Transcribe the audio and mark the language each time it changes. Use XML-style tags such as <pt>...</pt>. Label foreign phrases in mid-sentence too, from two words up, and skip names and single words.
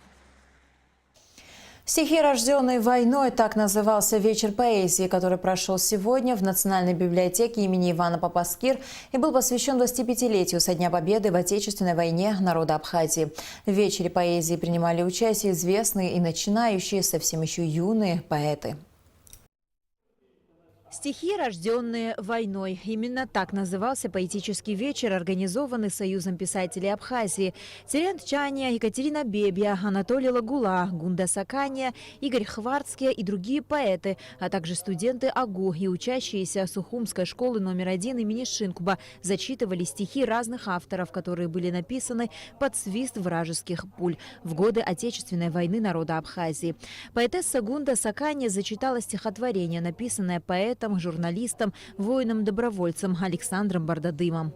<ru>«Стихи, рожденные войной» – так назывался вечер поэзии, который прошел сегодня в Национальной библиотеке имени Ивана Попаскир и был посвящен 25-летию со Дня Победы в Отечественной войне народа Абхазии. В вечере поэзии принимали участие известные и начинающие, совсем еще юные поэты. «Стихи, рожденные войной». Именно так назывался поэтический вечер, организованный Союзом писателей Абхазии. Терент Чания, Екатерина Бебья, Анатолий Лагула, Гунда Сакания, Игорь Хварцкий и другие поэты, а также студенты АГУ и учащиеся Сухумской школы номер 1 имени Шинкуба зачитывали стихи разных авторов, которые были написаны под свист вражеских пуль в годы Отечественной войны народа Абхазии. Поэтесса Гунда Сакания зачитала стихотворение, написанное поэтом поэтом, журналистом, воином-добровольцем Александром Бардадымом.</ru>